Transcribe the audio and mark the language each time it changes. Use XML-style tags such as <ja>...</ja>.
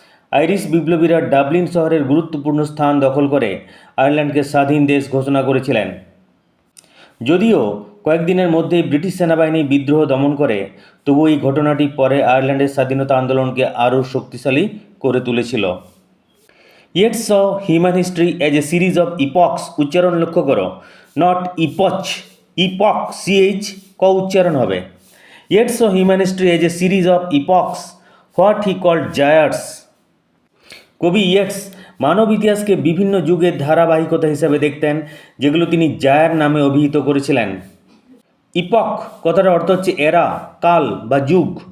<bn>Irish বিপ্লবীরা Dublin শহরের গুরুত্বপূর্ণ স্থান দখল করে আয়ারল্যান্ডকে স্বাধীন দেশ ঘোষণা করেছিলেন। যদিও কয়েকদিনের মধ্যেই ব্রিটিশ সেনাবাহিনী বিদ্রোহ দমন করে, তবু এই ঘটনাটি পরে আয়ারল্যান্ডের স্বাধীনতা আন্দোলনকে আরও শক্তিশালী করে তুলেছিল।</bn> <en>Yet saw human history as a series of epochs,</en> <bn>উচ্চারণ লক্ষ্য করো, নট ইপচ, ইপক CH ক উচ্চারণ হবে।</bn> <en>Yet saw human history as a series of epochs, what he called gyres.</en> <bn>কবি ইয়েটস মানব ইতিহাসকে বিভিন্ন যুগের ধারাবাহিকতা হিসাবে দেখতেন, যেগুলো তিনি জায়ার নামে অভিহিত করেছিলেন। ইপক কথাটার অর্থ হচ্ছে এরা, কাল বা যুগ।</bn>